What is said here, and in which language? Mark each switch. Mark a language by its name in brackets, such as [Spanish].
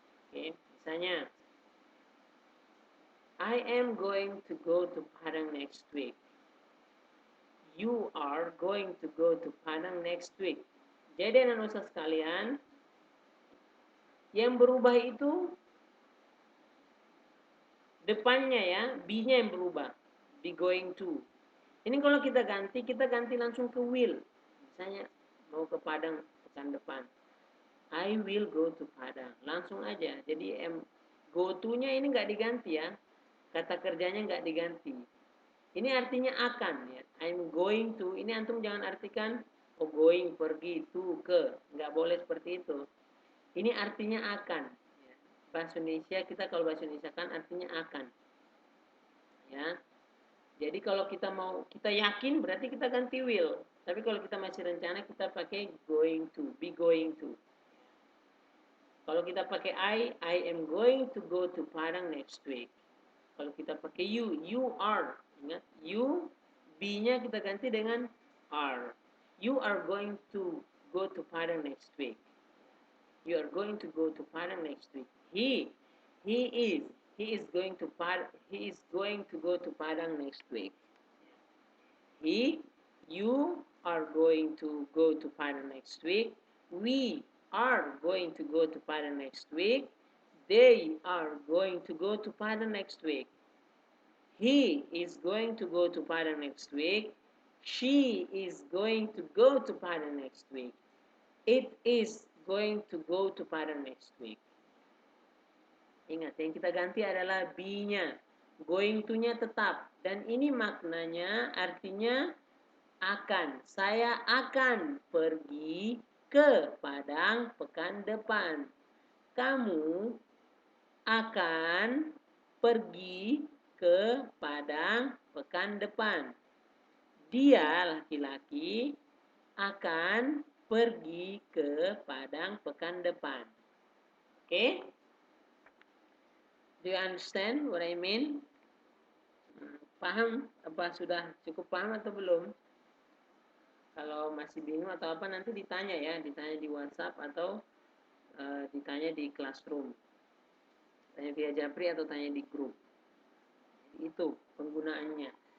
[Indonesian] Oke, misalnya [English] I am going to go to Padang next week. You are going to go to Padang next week. [Indonesian] Jadi anak-anak sekalian, yang berubah itu depannya ya, be-nya yang berubah. Be going to. Ini kalau kita ganti langsung ke will. Misalnya mau ke Padang pekan depan. [English] I will go to Padang. [Indonesian] Langsung aja. Jadi go to-nya ini nggak diganti ya. Kata kerjanya nggak diganti. Ini artinya akan ya. [English] I'm going to. [Indonesian] Ini antum jangan artikan going, pergi, to, ke. Nggak boleh seperti itu. Ini artinya akan. Bahasa Indonesia, kita kalau bahasa Indonesia kan artinya akan. Ya. Jadi kalau kita yakin berarti kita ganti will. Tapi kalau kita masih rencana kita pakai going to, be going to. Kalau kita pakai [English] I am going to go to Padang next week. [Indonesian] Kalau kita pakai you are. Ingat, you, be-nya kita ganti dengan are. [English] You are going to go to Padang next week. You are going to go to Padang next week. He is, he is going to go to Padang next week. You are going to go to Padang next week. We are going to go to Padang next week. They are going to go to Padang next week. He is going to go to Padang next week. She is going to go to Padang next week. It is going to go to Padang next week. [Indonesian] Ingat, yang kita ganti adalah be-nya. Going to-nya tetap. Dan ini maknanya artinya akan. Saya akan pergi ke Padang pekan depan. Kamu akan pergi ke Padang pekan depan. Dia laki-laki akan pergi ke Padang pekan depan. [English] Okay? Do you understand what I mean? [Indonesian] Paham? Apa sudah cukup paham atau belum? Kalau masih bingung atau apa nanti ditanya ya, ditanya di WhatsApp atau ditanya di classroom. Tanya via Japri atau tanya di grup. Itu penggunaannya.